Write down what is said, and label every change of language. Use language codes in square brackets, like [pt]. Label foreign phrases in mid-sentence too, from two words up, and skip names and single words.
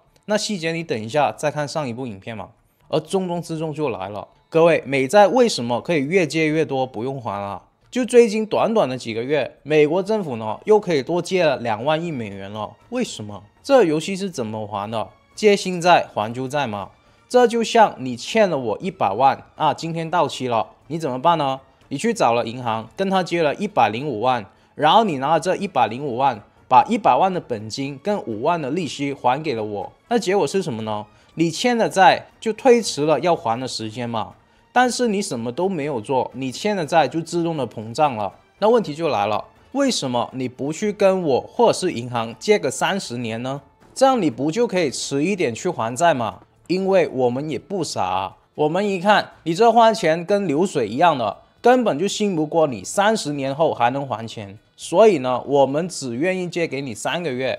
[zh] 那細節你等一下再看上一部影片嘛。而重中之重就來了，各位，美債為什麼可以越借越多，不用還了？就最近短短的幾個月，美國政府呢又可以多借了2萬億美元了。為什麼？這遊戲是怎麼還的？借新債還舊債嗎？這就像你欠了我100萬啊，今天到期了，你怎麼辦呢？你去找了銀行，跟他借了105萬，然後你拿了這105萬，把100萬的本金跟5萬的利息還給了我。那結果是什麼呢？你欠的債就推遲了要還的時間嘛。但是你什麼都沒有做，你欠的債就自動的膨脹了。那問題就來了，為什麼你不去跟我或者是銀行借個30年呢？這樣你不就可以遲一點去還債嗎？因為我們也不傻啊，我們一看你這還錢跟流水一樣的，根本就信不過你30年後還能還錢，所以呢，我們只願意借給你3個月。